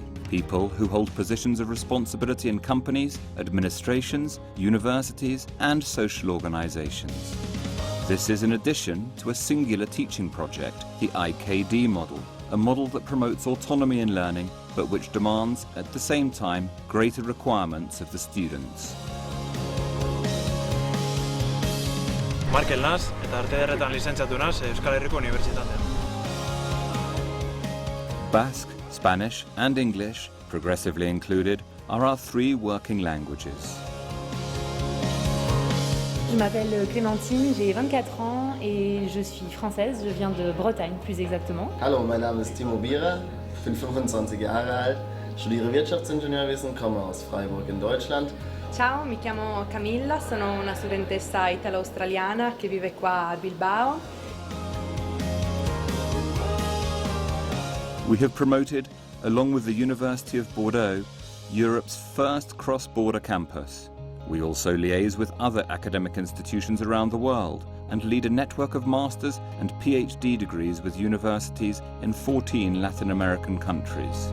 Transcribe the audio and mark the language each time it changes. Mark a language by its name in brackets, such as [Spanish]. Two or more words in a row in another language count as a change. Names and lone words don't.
[English] People who hold positions of responsibility in companies, administrations, universities and social organizations. This is in addition to a singular teaching project, the IKD model, a model that promotes autonomy in learning but which demands, at the same time, greater requirements of the students. [Basque] Markel naz, eta arte ederretan lizentziatu naz Euskal Herriko Unibertsitatean. [English] Basque, Spanish and English, progressively included, are our three working languages. [French] Je m'appelle Clémentine, j'ai 24 ans et je suis française, je viens de Bretagne plus exactement. [German] Hallo, mein Name ist Timo Bierer, ich bin 25 Jahre alt, studiere Wirtschaftsingenieurwesen, komme aus Freiburg in Deutschland. [Italian] Ciao, mi chiamo Camilla, sono una studentessa italo-australiana che vive qua a Bilbao. [English] We have promoted, along with the University of Bordeaux, Europe's first cross-border campus. We also liaise with other academic institutions around the world and lead a network of master's and PhD degrees with universities in 14 Latin American countries.